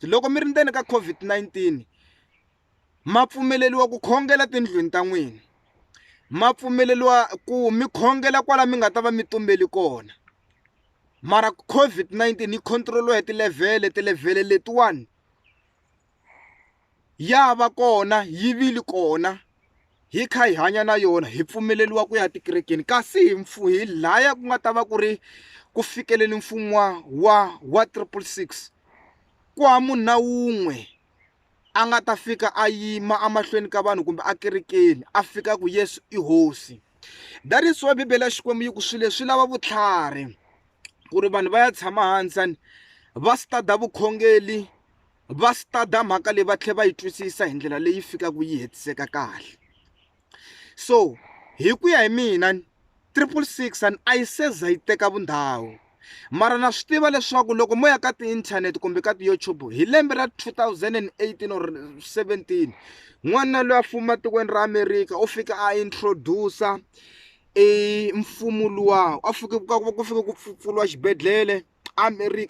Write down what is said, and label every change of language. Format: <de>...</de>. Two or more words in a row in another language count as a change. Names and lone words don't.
<ts>Loko mi ri ndzeni ka COVID-19 ma pfumeleliwa ku khongela tindlwini ta n'wina, ma pfumeleliwa ku mi khongela kwala mi nga ta va mi tumbeli kona, mara COVID-19 yi control-iwa hi tilevhele letiwani ya va kona, yi vili kona, hi kha hi hanya na yona, hi pfumeleliwa ku ya tikerekeni. Kasi hi laya ku nga ta va ku ri ku fikeleli mfumo wa 666 ku ha munhu na wun'we a nga ta fika a yima amahlweni ka vanhu kumbe a kerekeni a fika ku Yesu i hosi.</ts> <en>That is why</en> <ts>Bibele ya Xikwembu yi ku swilo swi lava vutlhari ku ri vanhu va ya tshama hansi va study vukhongeli, va study mhaka leyi va tlhela va yi twisisa hi ndlela leyi fikaka yi hetiseka kahle. So hi ku ya hi mina 666 and a yi se za yi teka vundhawu, mara na swi tiva leswaku loko mo ya ka ti-internet kumbe ka ti-YouTube hi lembe ra 2018 or 17 n'wana loyi a fuma tikweni ra America u fika a introduce mfumo luwa a fika ku fika ku pfuriwa xibedhlele America.</ts>